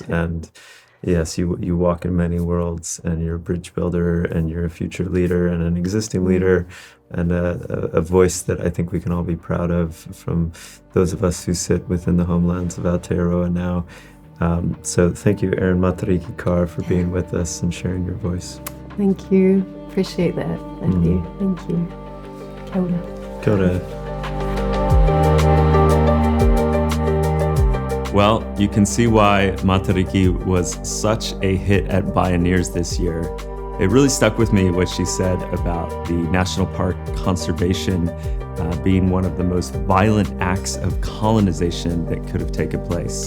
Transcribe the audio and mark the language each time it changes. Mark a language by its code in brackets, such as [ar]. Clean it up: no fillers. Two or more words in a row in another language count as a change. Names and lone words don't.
[en] And yes, you walk in many worlds, and you're a bridge builder, and you're a future leader and an existing leader, and a voice that I think we can all be proud of, from those of us who sit within the homelands of Aotearoa now. So thank you, Erin Matariki Carr, for being with us and sharing your voice. Thank you. Appreciate that. Thank you. Thank you. [mi] Kia ora. Kia ora. [en] Well, you can see why Matariki was such a hit at Bioneers this year. It really stuck with me what she said about the national park conservation being one of the most violent acts of colonization that could have taken place.